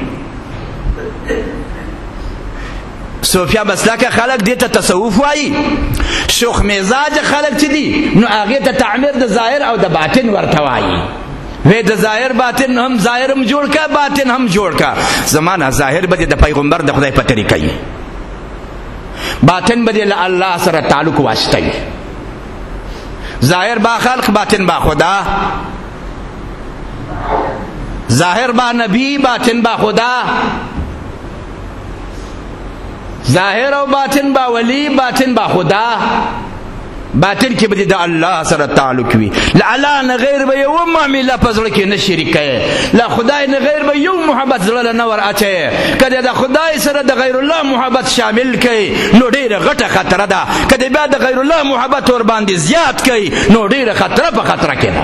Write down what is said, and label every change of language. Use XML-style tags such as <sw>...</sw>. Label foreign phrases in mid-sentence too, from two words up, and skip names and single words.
<ps>صوفیا مسلکه خلق دې ته تصوف وایي، شوخ مزاج خلق چې دي نو هغې ته تعمیر د ظاهر او د باطن ورته وایي. وی د ظاهر باطن هم، ظاهر هم جوړ کا باطن هم جوړ کا. زمانه ظاهر به د پیغمبر د خدای په طریقه وي، باطن به له الله سره تعلق واسطه وي.</ps> <fa>ظاهر با خلق، باطن با خدا. ظاهر با نبی، باطن با خدا. ظاهر او باطن با ولی، باطن با خدا.</fa> <ps>باطن کې به د الله سره تعلق وي. له الله نه غیر به یو معامله په زړه کې نه شریکه، له خدای نه غیر به یو محبت زړه نه ور اچي. کله د خدای سره د غیر الله محبت شامل کړي نو ډیره غټه خطر ده، کله بیا د غیر الله محبت ور باندې زیات کړي نو ډیره خطر په خطر کې ده.</ps>